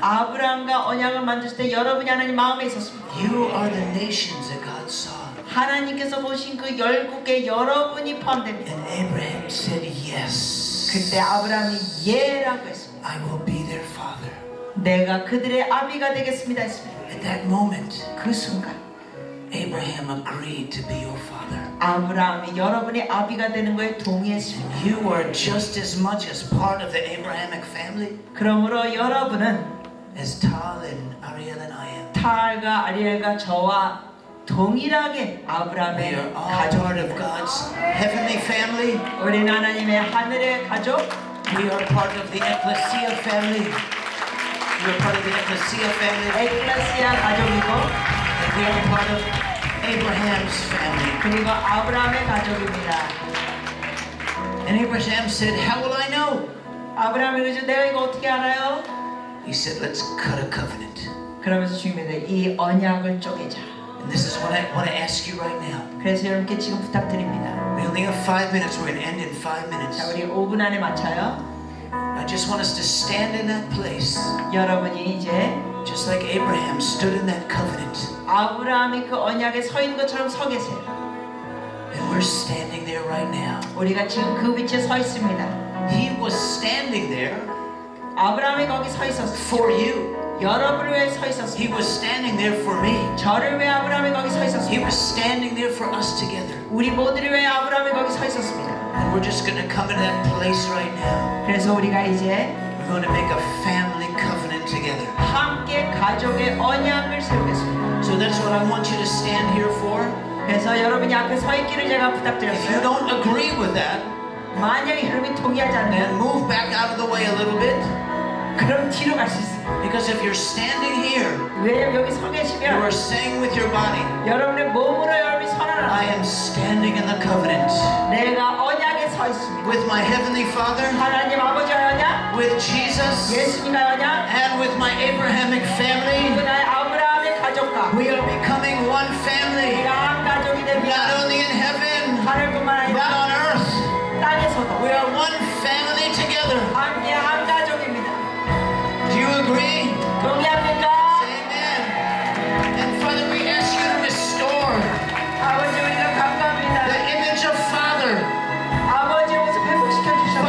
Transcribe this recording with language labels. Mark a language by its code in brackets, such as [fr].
[ko] 아브라함과 언약을 만들 때 여러분이 하나님 마음에 있었습니다. [en] You are the nations that God saw. [ko] 하나님께서 보신 그 열국에 여러분이 포함됩니다. [en] And Abraham said yes. [ko] 그때 아브라함이 예라고 했습니다. [en] I will be their father. [ko] 내가 그들의 아비가 되겠습니다 했습니다. [en] At that moment, [ko] 그 순간 [en] Abraham agreed to be your father. [ko] 아브라함이 여러분의 아비가 되는 거에 동의했습니다. [en] You are just as much as part of the Abrahamic family [ko] 그러므로 여러분은 [en] as Tal and Ariel and I am. [ko] 탈과 아리엘과 저와 동일하게 [en] We [ko] 아브라함의 [en] are all part of [ko] 가족입니다. [en] God's heavenly family. [ko] 우리는 하나님의 하늘의 가족, [en] We are part of the Ecclesia family. We are part of the Ecclesia family. [ko] 에클레시아 가족이고 [en] And we are part of Abraham's family. [ko] 그리고 아브라함의 가족입니다. [en] And Abraham said, how will I know? [ko] 아브라함이 그러죠. 내가 이거 어떻게 알아요? [en] He said, let's cut a covenant. [ko] 그러면서 주님에게 이 언약을 쪼개자. [en] And this is what I want to ask you right now. [ko] 그래서 여러분께 지금 부탁드립니다. [en] We only have 5 minutes. We're going to end in 5 minutes. [ko] 자, 우리 5분 안에 맞춰요. [en] I just want us to stand in that place, [ko] 여러분이 이제 [en] just like Abraham stood in that covenant. [ko] 아브라함이 그 언약에 서 있는 것처럼 서 계세요. [en] And we're standing there right now. [ko] 우리가 지금 그 위치에 서 있습니다. [en] He was standing there [ko] 아브라함이 거기 서 있었어요. [en] for you. [ko] 여러분을 위해 서 [en] He [ko] 있었습니다. [en] was standing there for me. [ko] 저를 위해 아브라함이 거기 서 [en] He [ko] 있었습니다. [en] was standing there for us together. [ko] 우리 모두를 위해 아브라함이 거기 서 있었습니다. [en] And we're just going to come into that place right now. [ko] 그래서 우리가 이제 [en] We're going to make a family covenant together. [ko] 함께 가족의 언약을 세우겠습니다. [en] So that's what I want you to stand here for. [ko] 그래서 여러분이 앞에 서 있기를 제가 [en] If you [ko] 부탁드렸어요. [en] don't agree with that, [ko] 만약에 여러분이 동의하지 [en] then [ko] 않으면 [en] move back out of the way a little bit. [ko] 그럼 뒤로 갈 수 있어요. [en] Because if you're standing here, [ko] 왜냐면 여기 서 [en] you [ko] 계시면 [en] are saying with your body, [ko] 여러분의 몸으로 여러분이 [en] I [ko] 선언하라. [en] am standing in the covenant [ko] 내가 언약에 서 있습니다. [en] with my Heavenly Father, [ko] 하나님 아버지의 언약, [en] with Jesus, [ko] 예수님의 언약, [en] and with my Abrahamic family. [ko] 그 나의 아브라함의 가족과 [en] We are becoming one family, [ko] 우리가 한 가족이 [en] not [ko] 됩니다. [en] only in heaven, [ko] 하늘뿐만 [en] but [ko] 아니라 [en] on earth. [ko] 땅에서도 [en] We are one family together. [ko] 함께 한 가족입니다. [en] Do you agree? [ko] 동의합니까? [en] Amen. And Father, we ask you to restore [ko] 아버지 우리가 감사합니다. [en] the image of Father, [ko] 아버지의 모습 회복시켜 주셔서